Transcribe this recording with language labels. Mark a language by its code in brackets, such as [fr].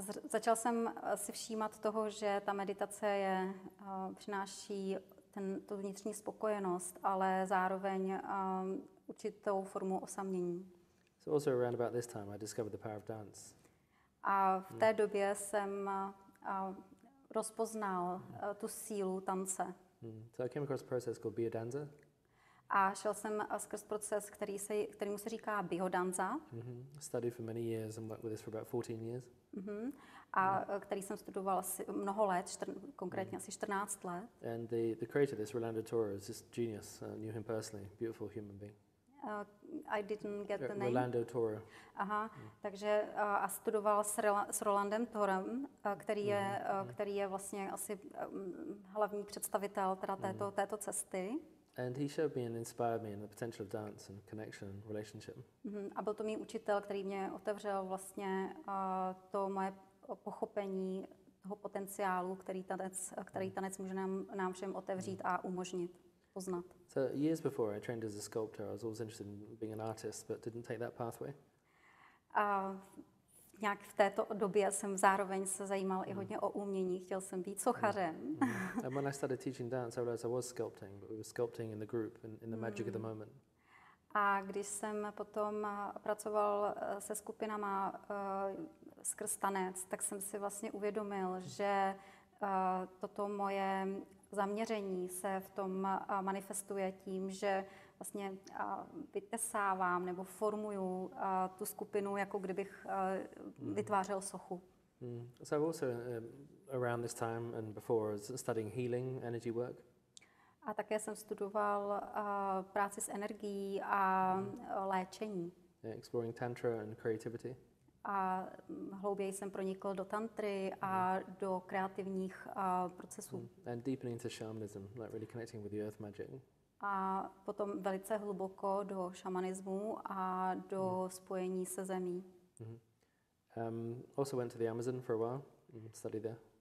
[cs] Začal jsem si všímat toho, že ta meditace přináší tu vnitřní spokojenost, ale zároveň určitou formu osamění. [en] So also around about this time, I discovered the power of dance. [cs] A v té době jsem rozpoznal tu sílu tance. [en] So I came across a process called Biodanza. [cs] A šel jsem skrz proces, kterému se říká biodanza. [en] Studied for many years and worked with this for about 14 years. [cs] A který jsem studoval asi mnoho let, konkrétně asi 14 let. [en] And the creator of this, Rolando Toro, is just genius. Knew him personally, beautiful human being. I didn't get the name. Rolando Toro. [cs] Aha, takže a studoval s Rolandem Torem, který je vlastně asi hlavní představitel teda této cesty. [en] And he showed me and inspired me in the potential of dance and connection and relationship. [cs] A byl to můj učitel, který mě otevřel vlastně to moje pochopení toho potenciálu, který tanec může nám všem otevřít a umožnit poznat. [en] So years before I trained as a sculptor, I was always interested in being an artist, but didn't take that pathway. [cs] A nějak v této době jsem zároveň se zajímal i hodně o umění, chtěl jsem být sochařem. [en] And when I started teaching dance, I realized I was sculpting, but we were sculpting in the group, in the magic of the moment. [cs] A když jsem potom pracoval se skupinama skrz tanec, tak jsem si vlastně uvědomil, že toto moje zaměření se v tom manifestuje tím, že vlastně vytesávám nebo formuju tu skupinu, jako kdybych vytvářel sochu. [en] So I've also, around this time and before, was studying healing, energy work. [cs] A také jsem studoval práci s energií a léčení. [en] Yeah, exploring tantra and creativity. [cs] A hlouběji jsem pronikl do tantry a do kreativních procesů. [en] And deepening into shamanism, like really connecting with the earth magic. [cs] A potom velice hluboko do šamanismu a do spojení se zemí. [en] Also went to the Amazon for a while and studied there.